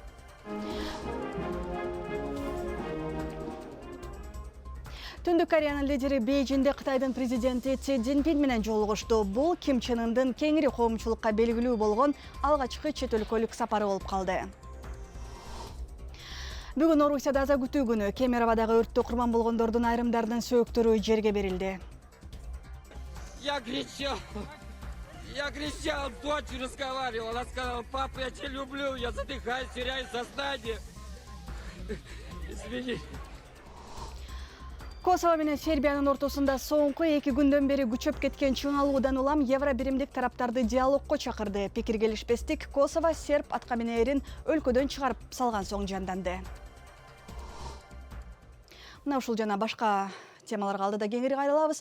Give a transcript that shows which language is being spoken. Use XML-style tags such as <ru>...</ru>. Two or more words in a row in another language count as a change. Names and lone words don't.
<ky>Түндүк Кореянын лидери Бейжинде Кытайдын президенти Си Цзиньпин менен жолугушту. Бул Ким Чен Ындын кеңири коомчулукка белгилүү болгон алгачкы чет өлкөлүк сапары болуп калды. Бүгүн Орусияда аза күтүү күнү. Кемеровадагы өрттө курман болгондордун айрымдарынын сөөктөрү жерге берилди.</ky> <ru>Я кричал, дочь разговаривала, она сказала: папа, я тебя люблю, я задыхаюсь, теряю сознание. Извини.</ru> <ky>Косово менен Сербиянын ортосунда соңку 2 күндөн бери күчөп кеткен чыңалуудан улам Евро биримдик тараптарды диалогко чакырды. Пикир келишпестик Косово серб аткаминерин өлкөдөн чыгарып салган соң жанданды. Мына ушул жана башка темаларга алдыда кеңири кайрылабыз.</ky>